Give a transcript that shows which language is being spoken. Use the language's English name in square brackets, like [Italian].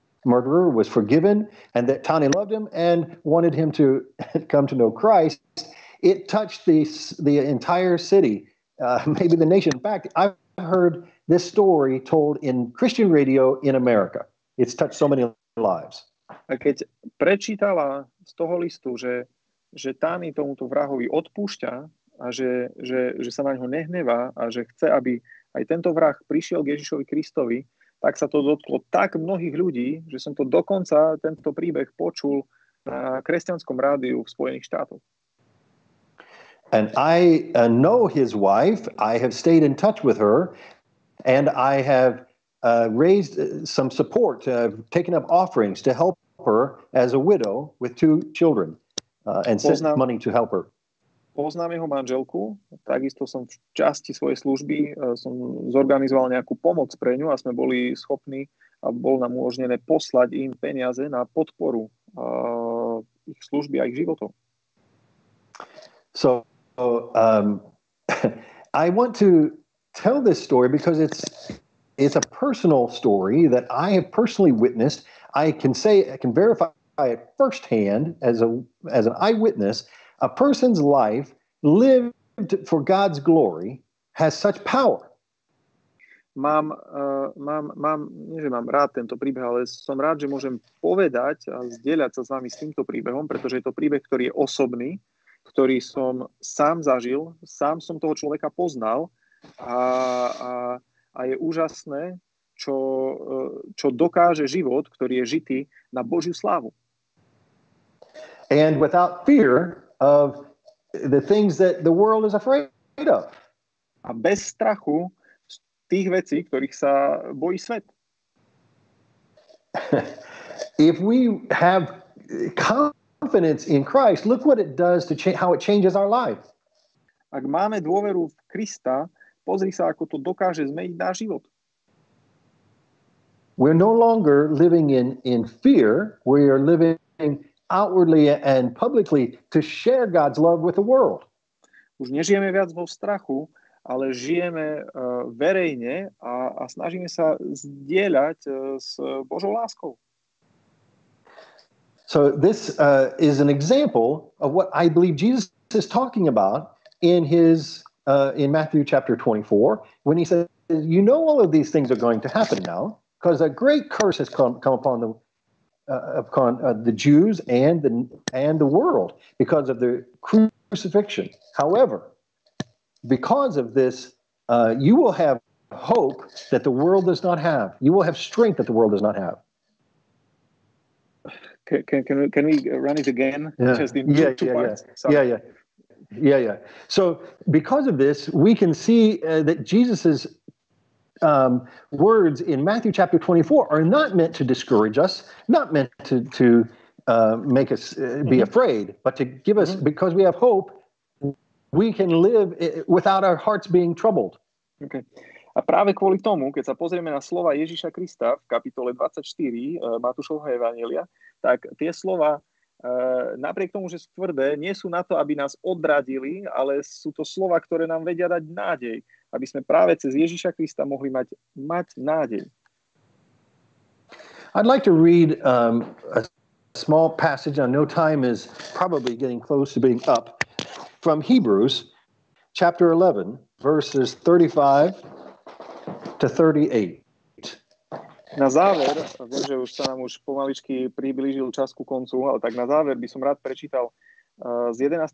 [English] murderer was forgiven and that Tani loved him and wanted him to come to know Christ, it touched the entire city, maybe the nation. In fact, I've heard this story told in Christian radio in America. It's touched so many lives. [Slovak] A keď prečítala z toho listu, že Tani tomuto vrahovi odpúšťa a že sa na ňo nehnevá a že chce, aby aj tento vrah prišiel k Ježišovi Kristovi, tak sa to dotklo tak mnohých ľudí, že som to dokonca, tento príbeh počul na kresťanskom rádiu v Spojených štátoch. [English] And I know his wife. I have stayed in touch with her, and I have raised some support, taken up offerings to help her as a widow with 2 children, and sent money to help her. [Slovak] Poznám jeho manželku, takisto som v časti svojej služby som zorganizoval nejakú pomoc pre ňu a sme boli schopní a bolo nám umožnené poslať im peniaze na podporu ich služby a ich životov. [English] So I want to tell this story because it's a personal story that I have personally witnessed. I can verify it firsthand as an eyewitness. A person's life lived for God's glory has such power. [Slovak] Nie, že mám rád tento príbeh, ale som rád, že môžem povedať a zdieľať sa s vami s týmto príbehom, pretože je to príbeh, ktorý je osobný, ktorý som sám zažil, sám som toho človeka poznal a je úžasné, čo dokáže život, ktorý je žitý na Božiu slávu. [English] And without fear of the things that the world is afraid of. [Slovak] A bez strachu z tých vecí, ktorých sa bojí svet. [English] If we have confidence in Christ, look what it does to how it changes our life. [Slovak] Ak máme dôveru v Krista, pozri sa, ako to dokáže zmeniť náš život. [English] We're no longer living in fear. We are living outwardly and publicly to share God's love with the world. [Slovak] Už nežijeme viac vo strachu, ale žijeme verejne a snažíme sa zdieľať s Božou láskou. [English] So this is an example of what I believe Jesus is talking about in Matthew chapter 24 when he says, you know all of these things are going to happen now because a great curse has come upon the Jews and the world because of the crucifixion. However, because of this, you will have hope that the world does not have. You will have strength that the world does not have. Can we run it again? Yeah. Just in two parts? Yeah. So because of this, we can see that Jesus's words in Matthew chapter 24 are not meant to discourage us, not meant to make us be afraid, but to give us, because we have hope, we can live without our hearts being troubled. Okay. [Slovak] A práve kvôli tomu, keď sa pozrieme na slova Ježiša Krista v kapitole 24 Matúšovho evanjelia, tak tie slova, napriek tomu, že sú tvrdé, nie sú na to, aby nás odradili, ale sú to slova, ktoré nám vedia dať nádej, aby sme práve cez Ježiša Krista mohli mať nádej. [English] I'd like to read a small passage. I know time is probably getting close to being up. From Hebrews chapter 11, verses 35 to 38. [Slovak] Na záver, viem, že už sa nám pomaličky priblížil čas ku koncu, ale tak na záver by som rád prečítal z 11.